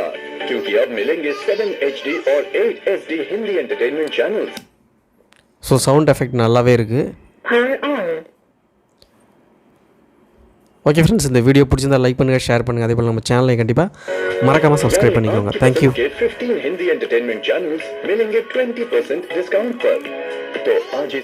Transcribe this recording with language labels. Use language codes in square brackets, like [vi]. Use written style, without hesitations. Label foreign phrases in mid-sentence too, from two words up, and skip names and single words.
[ta] ஸோ [en] sound effect [ta] நல்லாவே இருக்குது. [en] okay friends, [ta] இந்த வீடியோ பிடிச்சிருந்தா லைக் பண்ணுங்கள், ஷேர் பண்ணுங்கள். அதே போல் நம்ம சேனலை கண்டிப்பாக மறக்காமல் சப்ஸ்கிரைப் பண்ணிக்கோங்க. [en] thank you. [hi] 15 हिंदी [en] entertainment channels [hi] मिलेंगे 20% डिस्काउंट पर। तो आज